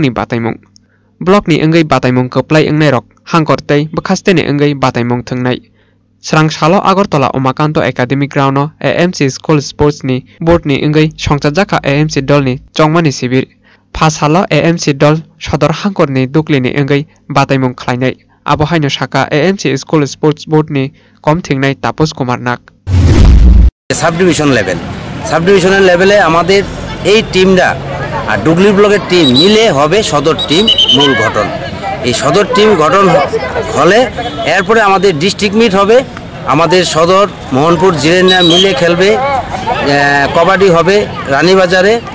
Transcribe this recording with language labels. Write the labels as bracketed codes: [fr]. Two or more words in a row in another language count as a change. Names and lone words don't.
[trp] ni bataimung block ni engai bataimung koplai engnai rok hangkor tei bkhaste ni engai bataimung thungnai Srang Shalo Agartala Omakanto Academic Ground AMC School Sports ni board ni engai songchajaka AMC dol ni chongmani sibir Phasalo AMC dol sodor hangkor ni dukli ni engai bataimung khlainai abo haino saka AMC School Sports Board ni kom thingnai Tapos Kumar Nak [en] sub divisional level [bn] আমাদের এই টিমটা আর ডুগলি ব্লকের টিম মিলে হবে সদর টিম মূল গঠন এই সদর টিম গঠন হলে এরপরে আমাদের [en] district meet [bn] হবে আমাদের সদর মোহনপুর জিরেনা মিলে খেলবে কবাডি হবে রানীবাজারে